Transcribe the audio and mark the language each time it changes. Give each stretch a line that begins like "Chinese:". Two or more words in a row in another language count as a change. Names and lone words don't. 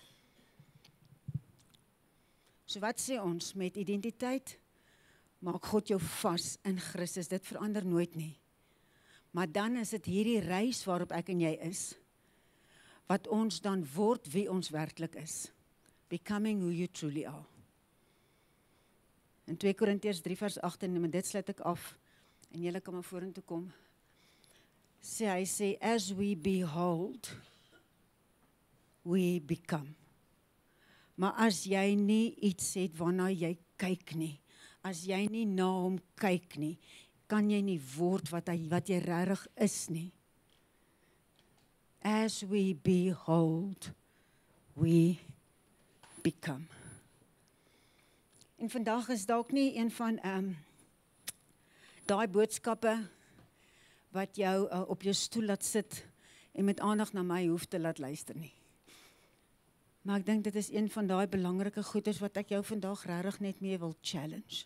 Afrikaans: So wat sê ons met identiteit? Maak God jou vas in Christus, dit verander nooit nie. Maar dan is dit hierdie reis waarop ek en jy is, wat ons dan word wie ons werklik is.
English: Becoming who you truly are.
Afrikaans: In 2 Korintiërs 3 vers 8, en dit sluit ek af, en julle kan maar vorentoe kom, hy sê,
English: as we behold, we become.
Afrikaans: Maar as jy nie iets het waarna jy kyk nie, as jy nie na hom kyk nie, kan jy nie word wat jy regtig is nie.
English: As we behold, we become.
Afrikaans: En vandag is dalk nie een van daai boodskappe wat jou op jou stoel laat sit en met aandag na my hoef te laat luister nie. Maar ek dink dit is een van daai belangrike goeders wat ek jou vandag regtig net mee wil challenge.